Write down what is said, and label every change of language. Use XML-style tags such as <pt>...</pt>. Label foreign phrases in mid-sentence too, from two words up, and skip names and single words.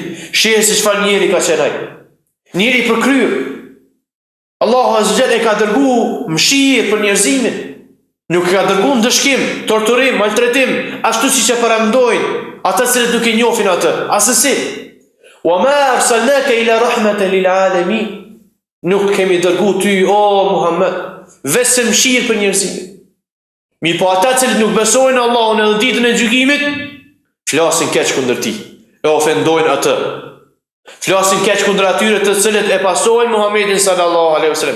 <sq>Sheh se çfarë njeri ka qenë ai. Njeri i përkryer. Allahu</sq> <ar>عز وجل</ar> <sq>e ka dërguar mëshirë për njerëzimin. Nuk ka dërguar ndëshkim, torturim, maltretim, ashtu siç e paramendojnë ata që nuk e njohin atë. Asesi.</sq> <ar>وما أرسلناك إلا رحمة للعالمين.</ar> <sq>Nuk kemi dërgu ty, o Muhammed, vetëm mëshirë për njerëzimin. Mi po ata që nuk besojnë Allahun edhe ditën e gjykimit, flasin keq kundër tij, e ofendojnë atë. Flasin keq kundër atyre të cilët e pasojnë Muhammedin</sq> <ar>صلى الله عليه وسلم.</ar>